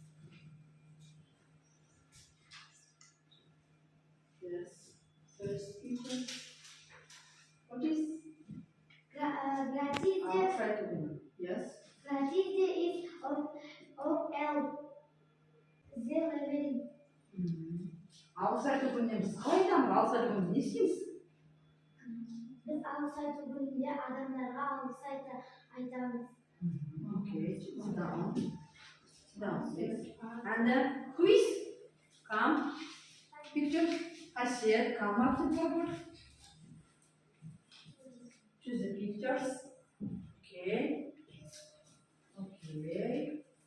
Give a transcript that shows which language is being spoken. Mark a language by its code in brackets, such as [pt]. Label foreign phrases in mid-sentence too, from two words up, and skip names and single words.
[en] Yes. First picture. What is? I'll try to do. Yes. Gratitude is of L. Zero. [kk] Алғыс айту күніне біз қалай айтамыз? Алғыс айту күнінде не істейміз? Biz algыс айту күнінде адамдарға алгыс айтамыз. [en] Okay, sit down. Sit down, please. And quiz. Come. Picture. Hasiyat, come up to forward. Choose the pictures. Okay. Okay.